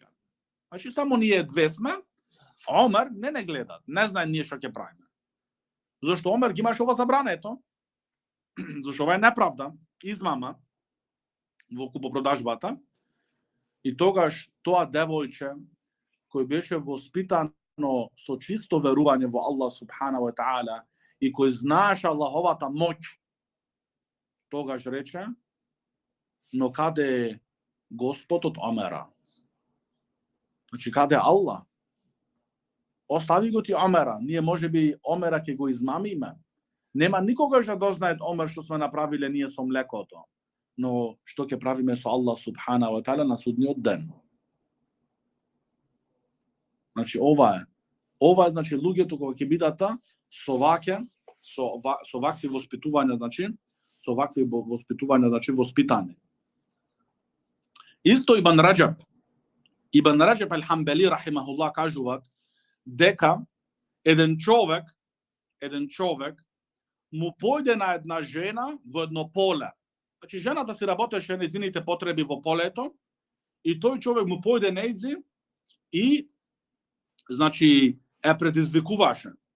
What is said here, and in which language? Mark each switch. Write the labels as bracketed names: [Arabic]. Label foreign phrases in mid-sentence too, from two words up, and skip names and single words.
[Macedonian] Значи, само ние две сме, Омар не гледат, не знае ние што ќе правиме. Зашто Омар ги имаше ова забрането, зашто ова е неправда, измама во купопродажбата, и тогаш тоа девојче, кој беше воспитано со чисто верување во Аллах [Arabic] سبحانه وتعالى [Macedonian] и кој знаеше Аллаховата моќ, тогаш рече, но каде е Господ од Омера? Значи, каде е Аллах? Остави го ти Омера, ние можеби Омера ќе го измамиме. Нема никогаш да дознаат Омер што сме направиле ние со млекото, но што ќе правиме со Аллах [Arabic] سبحانه وتعالى [Macedonian] на судниот ден. Значи, ова е, значи, луѓето кога ќе бидат со вакви воспитувања, значи, воспитани. Исто Ибн Раджаб ал-Хамбали рахимахуллах кажуваат дека еден човек му појде на една жена во едно поле. Значи, жената си работеше нејзините потреби во полето и тој човек му појде нејзи и, значи, е предизвикуваше.